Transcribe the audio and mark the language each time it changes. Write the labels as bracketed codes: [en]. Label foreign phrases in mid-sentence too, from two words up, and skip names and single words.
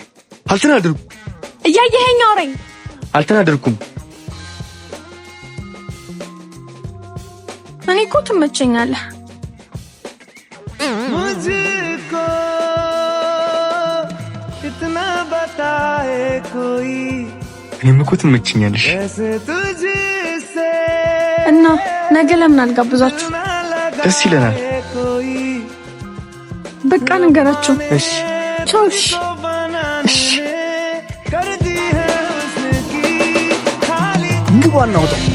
[am] አልተናደርኩም። እያየኸኝ አውራኝ። አልተናደርኩም። እኔ እኮ ትመቸኛለህ። [hi] मुझको इतना बताए कोई [am] እኔም እኮ ትመቸኛለሽ። እና ነገ ለምን አልጋብዛችሁ? ደስ ይለናል። በቃ ነገራችሁ። እሺ ቾሽ እንግባና ወጣ